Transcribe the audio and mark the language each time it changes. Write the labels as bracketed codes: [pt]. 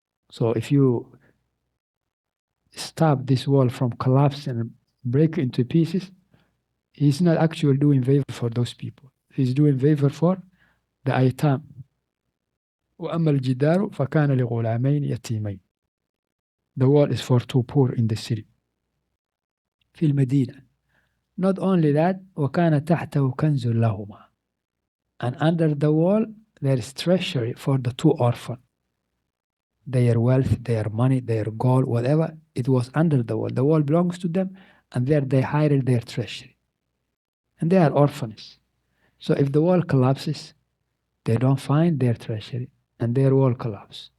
[en] So if you stop this wall from collapsing and break into pieces, he's not actually doing favor for those people. He's doing favor for the aitam. [ar] وَأَمَّا الْجِدَارُ فَكَانَ لِغُلَامَيْنِ يَتِيمَيْنِ. [en] The wall is for 2 poor in the city. [ar] في المدينة. [en] Not only that, [ar] وَكَانَ تَحْتَهُ كَنْزٌ لَهُمَا. [en] And under the wall, there is treasury for the 2 orphans. Their wealth, their money, their gold, whatever, it was under the wall. The wall belongs to them, and there they hide their treasury. And they are orphans. So if the wall collapses, they don't find their treasury, and their wall collapses.